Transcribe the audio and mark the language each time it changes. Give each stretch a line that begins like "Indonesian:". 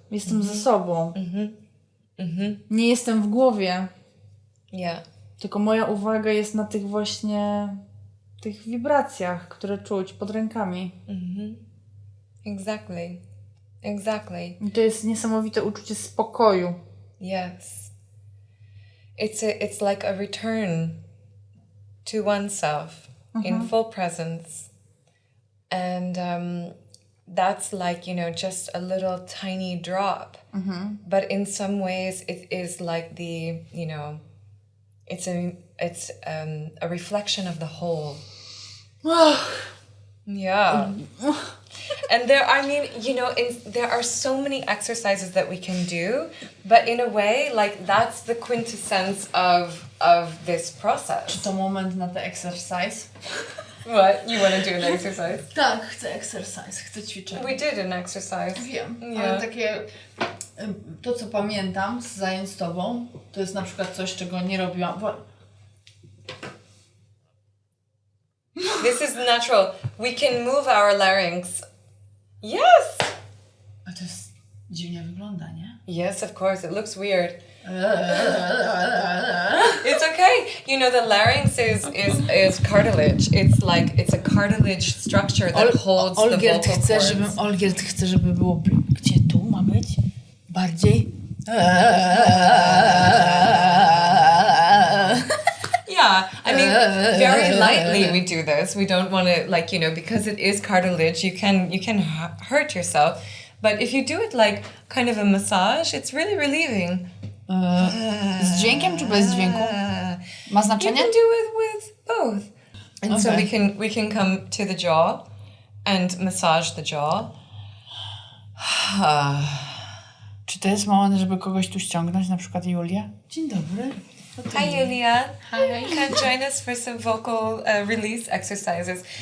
Polish: Jestem ze sobą. Nie jestem w głowie.
English: Yeah.
Polish: Tylko moja uwaga jest na tych właśnie tych wibracjach, które czuć pod rękami.
English: Exactly. Exactly.
Polish: I to jest niesamowite uczucie spokoju.
English: Yes. It's like a return to oneself in full presence. And that's like, just a little tiny drop. But in some ways it is like the, it's a reflection of the whole. Yeah. And there are so many exercises that we can do, but in a way, like, that's the quintessence of this process.
Polish: Czy to moment na te exercise?
English: What? You want to do an exercise? Tak, chcę exercise, chcę ćwiczenie. We did an exercise.
Polish: Wiem,
English: Yeah.
Polish: ale takie... To, co pamiętam z zajęć z Tobą, to jest na przykład coś, czego nie robiłam.
English: This is natural. We can move our larynx. Yes!
Polish: A to jest dziwnie wygląda, nie?
English: Yes, of course. It looks weird. It's okay. The larynx is cartilage. It's a cartilage structure that holds the vocal cords.
Polish: Olgierd chce, żeby było... Gdzie tu ma być? Bardziej?
English: Yeah, I mean, very lightly we do this. We don't want to, because it is cartilage, you can hurt yourself. But if you do it like kind of a massage, it's really relieving.
Polish: Z dźwiękiem czy bez dźwięku? Ma
English: You
Polish: znaczenie?
English: can do it with both. And so we can come to the jaw and massage the jaw.
Polish: Czy to jest moment, żeby kogoś tu ściągnąć, na przykład Julię? Dzień dobry.
English: Hi, Julia. Hi. Come join us for some vocal release exercises.